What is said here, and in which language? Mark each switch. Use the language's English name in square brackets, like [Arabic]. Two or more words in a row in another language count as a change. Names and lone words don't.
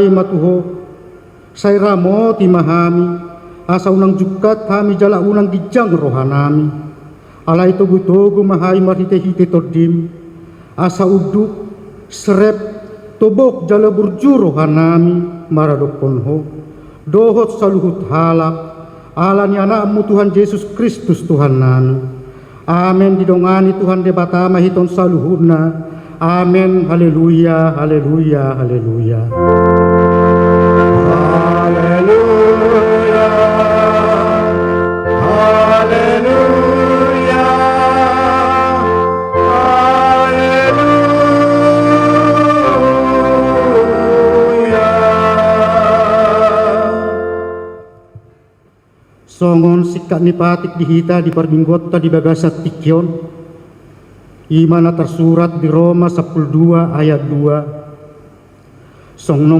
[Batak Toba] matuho sai ramo timahami asa unang jukat hami jala unang gijang rohanami alai togu-togu mahai marhite-hite todim asa uduk serep tobok jala burju rohanami maradoponho dohot saluhut halak alani anakmu Tuhan Yesus Kristus Tuhan nami. Amen didongani Tuhan debata mahiton saluhurna. Amen. Haleluya, haleluya, haleluya. Haleluya. Haleluya. Songon sikat ni patik dihita di parbinggota di bagasat tikyon imana tersurat di Roma 12 ayat 2 songnom